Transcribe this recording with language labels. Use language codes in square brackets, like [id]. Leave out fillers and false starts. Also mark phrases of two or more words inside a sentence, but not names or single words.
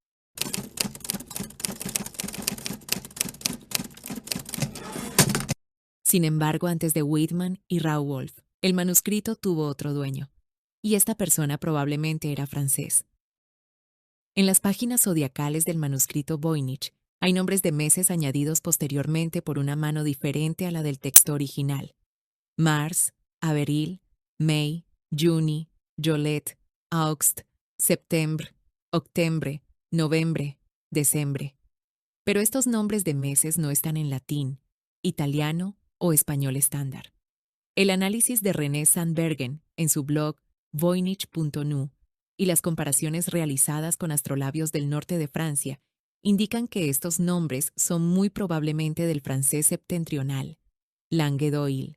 [es] Sin embargo, antes de Wiedemann y Rauwolf, el manuscrito tuvo otro dueño, y esta persona probablemente era francés. En las páginas zodiacales del manuscrito Voynich hay nombres de meses añadidos posteriormente por una mano diferente a la del texto original. [fro] Mars, Averil, May, Juni, Jolet, August, Septembre, Octembre, Novembre, Decembre. [es] Pero estos nombres de meses no están en latín, italiano o español estándar. El análisis de René Sandbergen en su blog voynich.nu y las comparaciones realizadas con astrolabios del norte de Francia indican que estos nombres son muy probablemente del francés septentrional, Languedoil.